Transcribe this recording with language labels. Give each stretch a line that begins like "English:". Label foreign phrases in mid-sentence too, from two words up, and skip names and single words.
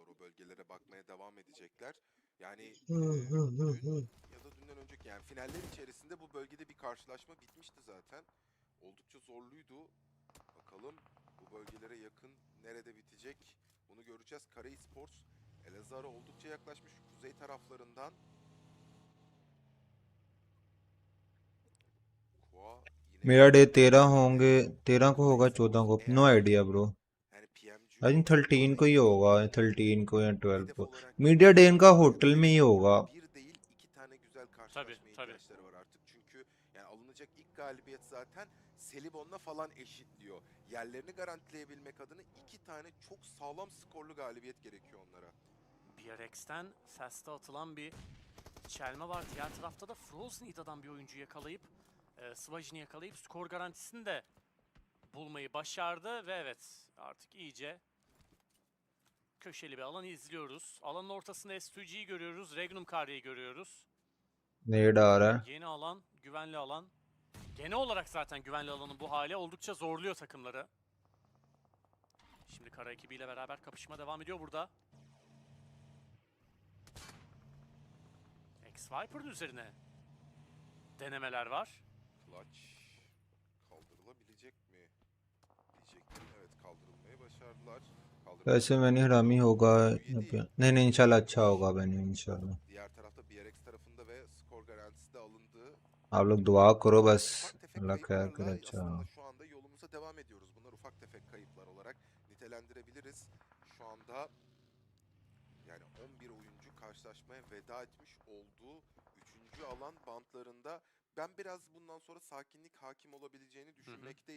Turkish: O bölgelere bakmaya devam edecekler. Yani dün ya da dünden önceki yani finaller içerisinde bu bölgede bir karşılaşma bitmişti zaten. Oldukça zorluydu. Bakalım bu bölgelere yakın nerede bitecek? Bunu göreceğiz. Kara Esports Elazığ'a oldukça yaklaşmış kuzey taraflarından.
Hindi: मेरा डे 13 होंगे 13 को होगा 14 को
English: no idea bro I think
Hindi: 13 को ही होगा 13 को या 12 को
English: media day
Hindi: इनका होटल में ही होगा
Turkish: Tabii. Var artık çünkü yani alınacak ilk galibiyet zaten Selibon'la falan eşitliyor. Yerlerini garantileyebilmek adına 2 tane çok sağlam skorlu galibiyet gerekiyor onlara. BRX'ten Fast'a atılan bir çelme var. Diğer tarafta da Frozenida'dan bir oyuncu yakalayıp Svajin'i yakalayıp skor garantisini de bulmayı başardı ve evet artık iyice köşeli bir alan izliyoruz. Alanın ortasında S2G'yi görüyoruz. Regnum Kari'yi görüyoruz.
Hindi: नेड आ रहा है
Turkish: Yeni alan, güvenli alan. Genel olarak zaten güvenli alanın bu hali oldukça zorluyor takımları. Şimdi Kara ekibiyle beraber kapışma devam ediyor burada. X-Viper'ın üzerine denemeler var. Clutch kaldırılabilecek mi? Diyecektim. Evet, kaldırılmayı başardılar.
Hindi: वैसे मैंने हरामी होगा नहीं नहीं इंशाल्लाह अच्छा होगा मैंने इंशाल्लाह
Turkish: Diğer tarafta BRX tarafında ve skor garantisi de alındı.
Hindi: आप लोग दुआ करो बस अल्लाह खैर करे अच्छा
Turkish: Aslında şu anda yolumuza devam ediyoruz. Bunlar ufak tefek kayıplar olarak nitelendirebiliriz. Şu anda yani 11 oyuncu karşılaşmaya veda etmiş olduğu 3. alan bantlarında. Ben biraz bundan sonra sakinlik hakim olabileceğini düşünmekteyim.